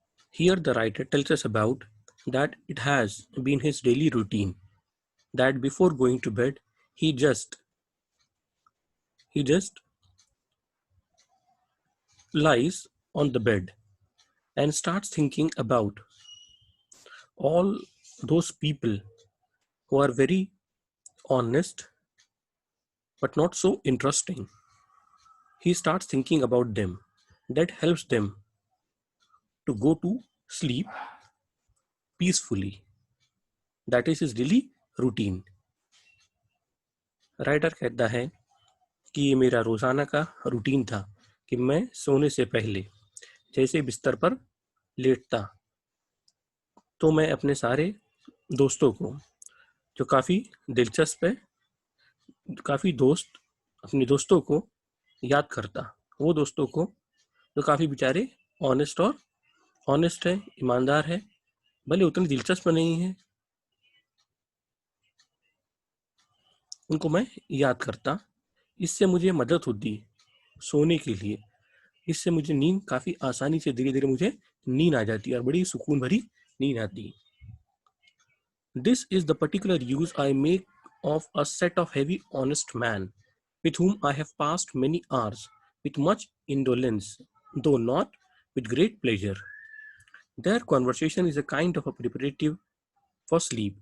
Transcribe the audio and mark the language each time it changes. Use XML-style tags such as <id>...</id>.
<en>Here the writer tells us about that it has been his daily routine that before going to bed he just he just lies on the bed and starts thinking about all those people who are very honest but not so interesting. He starts thinking about them. That helps them to go to sleep peacefully. That is his daily routine.</en> <hi>Writer कहता है कि ये मेरा रोजाना का routine था कि मैं सोने से पहले जैसे बिस्तर पर लेटता तो मैं अपने सारे दोस्तों को जो काफ़ी दिलचस्प है, काफ़ी दोस्त अपने दोस्तों को याद करता, वो दोस्तों को जो काफ़ी बेचारे ऑनेस्ट है, ईमानदार है, भले उतने दिलचस्प नहीं है, उनको मैं याद करता। इससे मुझे मदद होती सोने के लिए। इससे मुझे नींद काफ़ी आसानी से धीरे-धीरे मुझे नींद आ जाती है और बड़ी सुकून भरी नींद आती है।</hi> <en>This is the particular use I make of a set of heavy honest men with whom I have passed many hours with much indolence, though not with great pleasure. Their conversation is a kind of a preparative for sleep.</en>